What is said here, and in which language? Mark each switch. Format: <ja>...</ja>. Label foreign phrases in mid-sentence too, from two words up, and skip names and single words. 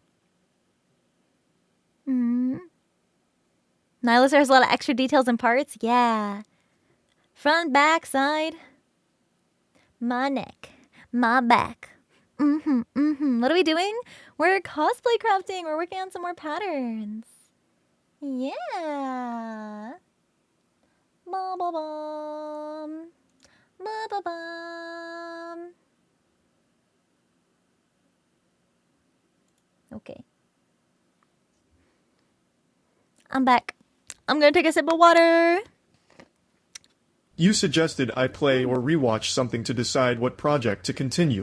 <en>Nihilister has a lot of extra details and parts. Yeah. Front, back, side. My neck. My back. What are we doing? We're cosplay crafting. We're working on some more patterns. Yeah. Ba ba bum. Ba ba bum. Okay. I'm back. I'm gonna take a sip of water. You suggested I play or rewatch something to decide what project to continue.</en>